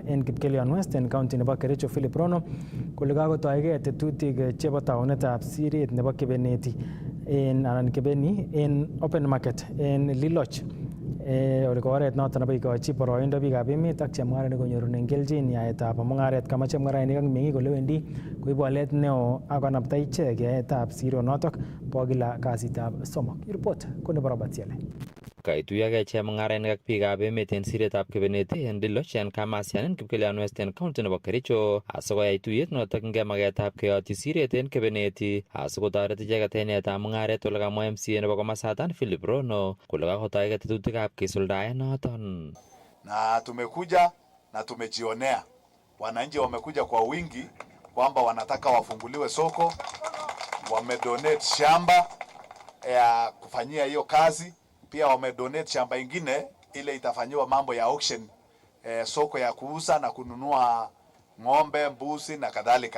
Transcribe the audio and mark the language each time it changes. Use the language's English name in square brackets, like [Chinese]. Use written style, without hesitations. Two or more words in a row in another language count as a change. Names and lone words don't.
[Kalenjin] en Kipkelion West en county nebo Kericho Philip Rono kole kakotoige tetutik chebo taunetab siret nebo Kebeneti anan Kebeni en [English] open market [Kalenjin] en Liloch. Ole ko oret noton nebo ikochi boroindo biikab emet ak chemung'arainik konyorunen kelchin yaetab mung'aret kama chemung'arainik ak meng'ik olewendi koibu walet neo ak konapta ichek yaetab sironotok bo kila kasitab somok. Report ko nebo Robert Siale. Kaituyokei chemung'arainik ak biikab emet en siretab Kebeneti en Liloch en Kamasian en Kipkelion West en county nebo Kericho asikoyai tuyet notokingei maketab keyotyi siret en Kebeneti asikotoret icheket en yaetab mung'aret ole kamwa MCA nebo komasatan Philip Rono kole kakotoige tetutikab kisuldae noton. [Swahili] Na tumekuja na tumejionea wananchi wamekuja kwa wingi kwamba wanataka wafunguliwe soko, wamedonate shamba ya kufanyia hiyo kazi. Pia wamedonate shamba ingine ile itafanyiwa mambo ya auction, soko ya kuuza na kununua ng'ombe, mbuzi na kadhalika.